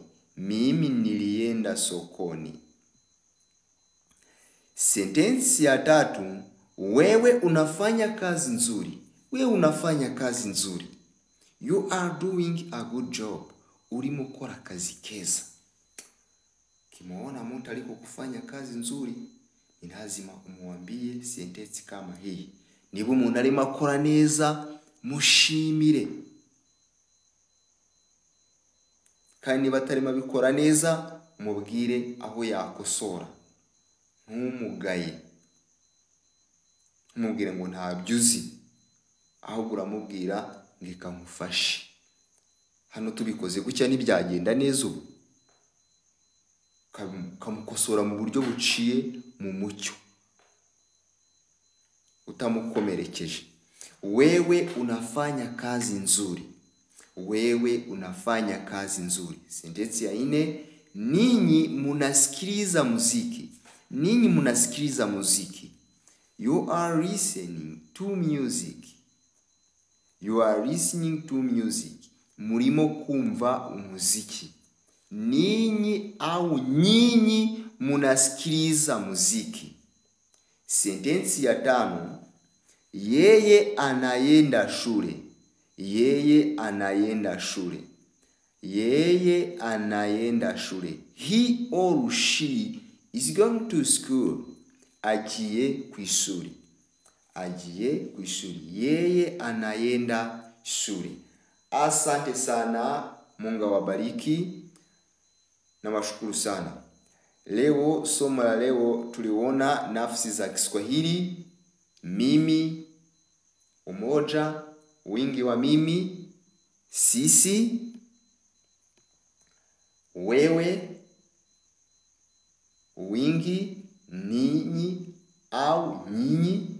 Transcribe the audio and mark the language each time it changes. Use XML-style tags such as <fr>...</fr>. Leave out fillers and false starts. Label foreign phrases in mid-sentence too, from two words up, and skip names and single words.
<sw>Mimi nilienda sokoni. Sentensi ya 3, wewe unafanya kazi nzuri. Wewe unafanya kazi nzuri.</sw> <en>You are doing a good job.</en> <rw>Urimo kora kazi keza.</rw> <sw>Kimuona mtu aliko kufanya kazi nzuri, ni lazima umwambie sentensi kama hii.</sw> <rw>Niba umuntu arimo akora neza, mushimire. Kandi niba atarimo abikora neza, mubwire aho yakosora. Ntumugaye. Mubwire ngo ntabyuzi. Ahubwo uramubwira ngika mufashe. Hano tubikoze gucya n'ibyagenda neza ubu. Kamukosora mu buryo buciye mu mucyo. Utamukomerekeje.</rw> <sw>Wewe unafanya kazi nzuri. Wewe unafanya kazi nzuri. Sentensi ya 4, ninyi munasikiliza muziki. Ninyi munasikiliza muziki.</sw> <en>You are listening to music. You are listening to music.</en> <rw>Murimo kumva umuziki.</rw> <sw>Ninyi au nyinyi munasikiliza muziki. Sentensi ya 5, yeye anaenda shule. Yeye anaenda shule. Yeye anaenda shule.</sw> <en>He or she is going to school.</en> <rw>Agiye kwishuri. Agiye kwishuri.</rw> <sw>Yeye anaenda shule. Asante sana. Mungu awabariki. Na washukuru sana. Leo somo la leo tuliona nafsi za Kiswahili. Mimi, umoja, wingi wa mimi, sisi, wewe, wingi, ninyi au nyinyi.</sw>